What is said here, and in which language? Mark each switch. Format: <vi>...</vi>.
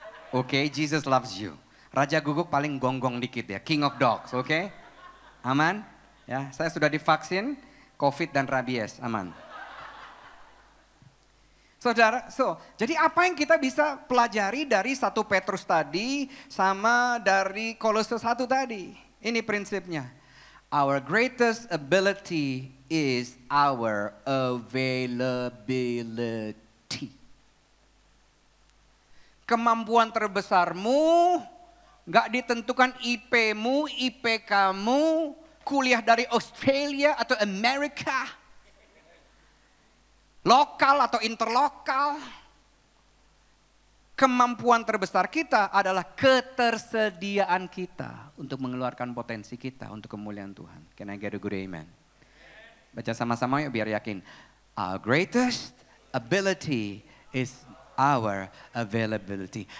<id>Oke,</id> <en>Jesus loves you.</en> <id>Raja guguk paling gonggong dikit ya,</id> <en>King of Dogs,</en> <id>oke? Aman? Ya, saya sudah divaksin COVID dan rabies, aman. Saudara, jadi apa yang kita bisa pelajari dari 1 Petrus tadi sama dari Kolose 1 tadi? Ini prinsipnya.</id> <en>Our greatest ability is our availability.</en> <id>Kemampuan terbesarmu gak ditentukan IP-mu, IPK-mu, kuliah dari Australia atau Amerika, lokal atau interlokal. Kemampuan terbesar kita adalah ketersediaan kita untuk mengeluarkan potensi kita untuk kemuliaan Tuhan.</id> <en>Can I get a good amen?</en> <id>Baca sama-sama yuk biar yakin.</id> <en>Our greatest ability is our availability.</en>